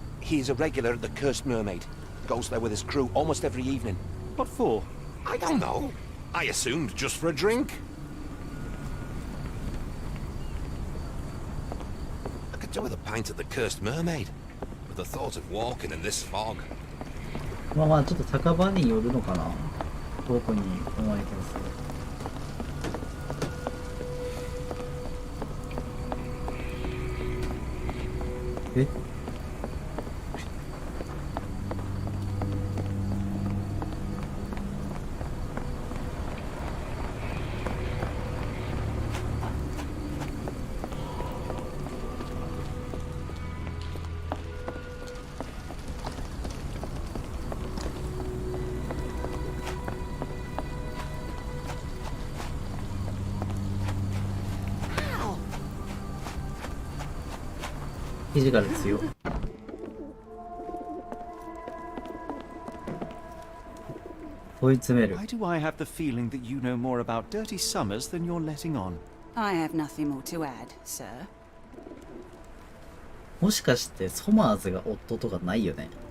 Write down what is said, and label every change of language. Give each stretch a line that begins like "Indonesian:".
English: He's a regular at the Cursed Mermaid. Goes there with his crew almost every evening. What for? I don't know. I assumed just for a drink. Could do with a pint of the cursed mermaid. With the thought of walking in this fog.
Japanese: まあまあちょっと酒場によるのかな。どこに思います。え？フィジカル強い。問い詰める。
English: Why do I have the feeling that you know more about dirty summers than you're letting on? I have nothing more to add, sir.
Japanese: もしかしてソマーズが夫とかないよね。